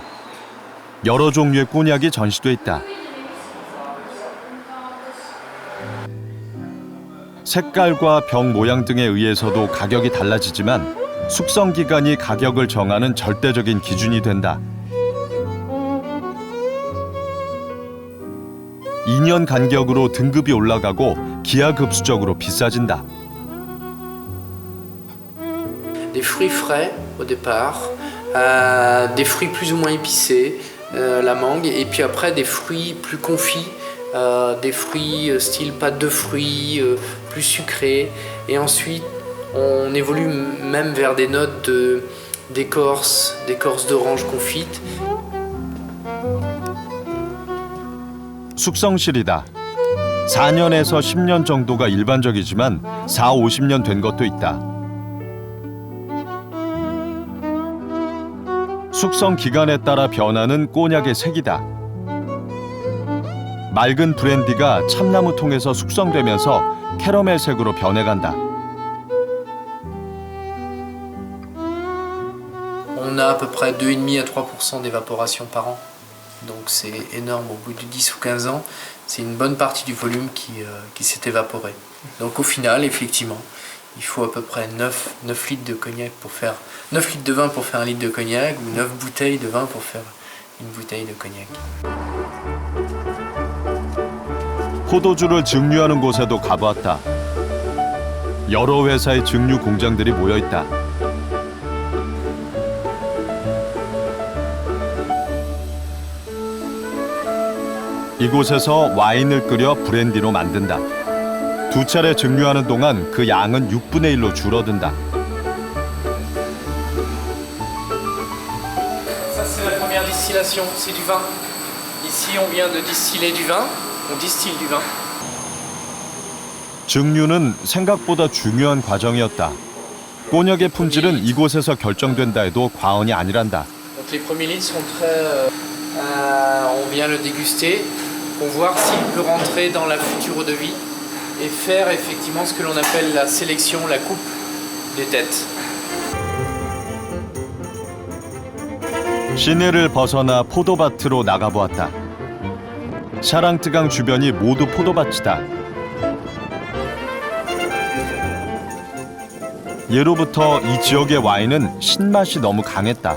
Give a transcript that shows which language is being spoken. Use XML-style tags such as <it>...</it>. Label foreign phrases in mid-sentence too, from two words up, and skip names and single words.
<ko>여러 종류의 꼬냑이 전시돼 있다. 색깔과 병 모양 등에 의해서도 가격이 달라지지만 숙성 기간이 가격을 정하는 절대적인 기준이 된다. 2년 간격으로 등급이 올라가고 기하급수적으로 비싸진다.</ko> <fr>Des fruits frais au départ, des fruits plus ou moins épicés, la mangue, et puis après des fruits plus confits, des fruits style pâte de fruits, plus sucrés, et ensuite On évolue même vers des notes d'écorce d'orange confite.</fr> <ko>숙성실이다. 4년에서 10년 정도가 일반적이지만 4, 50년 된 것도 있다. 숙성 기간에 따라 변하는 꼬냑의 색이다. 맑은 브랜디가 참나무 통에서 숙성되면서 캐러멜색으로 변해간다.</ko> <fr>On a à peu près 2,5 à 3% d'évaporation par an. Donc c'est énorme au bout de 10 ou 15 ans. C'est une bonne partie du volume qui s'est évaporé. Donc au final, effectivement, il faut à peu près 9 litres de cognac pour faire 9 litres de vin pour faire 1 litre de cognac ou 9 bouteilles de vin pour faire une bouteille de cognac.</fr> <ko>포도주를 증류하는 곳에도 가보았다. 여러 회사의 증류 공장들이 모여 있다. 이곳에서 와인을 끓여 브랜디로 만든다. 2차례 증류하는 동안 그 양은 6분의 1로 줄어든다.</ko> <fr>Ça c'est la première distillation, c'est du vin. Ici on vient de distiller du vin, on distille du vin.</fr> <ko>증류는 생각보다 중요한 과정이었다. 꼬냑의 품질은 이곳에서 결정된다 해도 과언이 아니란다.</ko> <fr>Donc les premiers litres sont très... on vient le déguster pour voir s'il peut rentrer dans la future eau de vie et faire effectivement ce que l'on appelle la sélection, la coupe des têtes.</fr> <ko>시내를 벗어나 포도밭으로 나가보았다. 샤랑뜨강 주변이 모두 포도밭이다. 예로부터 이 지역의 와인은 신맛이 너무 강했다.</ko>